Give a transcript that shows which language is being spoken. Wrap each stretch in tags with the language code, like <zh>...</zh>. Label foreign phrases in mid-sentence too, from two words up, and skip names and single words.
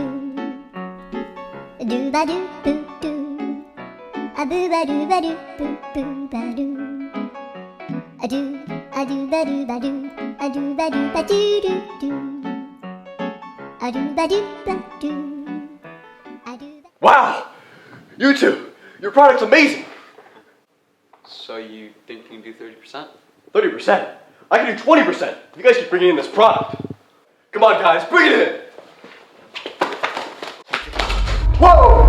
<en>do ba do boo do a boo ba do ba do boo boo ba do a do ba do ba do a do ba do ba do do do a do ba do ba do a do ba. Wow! You two! Your product's amazing! So you think you can do 30%? 30%? I can do 20%! You guys keep bringing in this product! Come on guys, bring it in! Whoa!</en>